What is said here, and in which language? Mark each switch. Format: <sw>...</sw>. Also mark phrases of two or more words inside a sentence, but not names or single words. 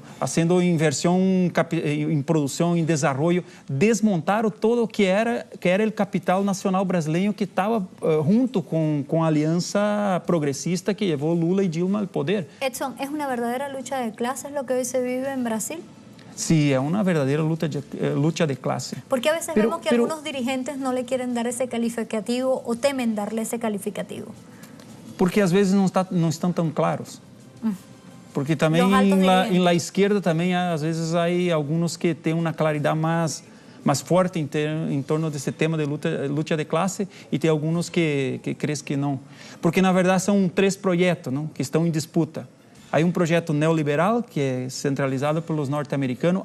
<pt>Fazendo inversão em produção, em desenvolvimento, desmontaram todo o que era o capital nacional brasileiro que estava junto com a aliança progressista que levou Lula e Dilma ao poder. Edson,</pt> <es>¿es una verdadera lucha de clases lo que hoy se vive en Brasil? Sí, es una verdadera lucha de clase. Porque a veces vemos que algunos dirigentes no le quieren dar ese calificativo o temen darle ese calificativo.</es> <pt>Porque às vezes não estão tão claros. Porque também em</pt> <es>la izquierda</es> <pt>também às vezes há alguns que têm uma claridade mais forte em torno desse tema de luta de classe e tem alguns que creem que não. Porque na verdade são 3 projetos, não, que estão em disputa. Há um projeto neoliberal, que é centralizado pelos norte-americanos.</pt>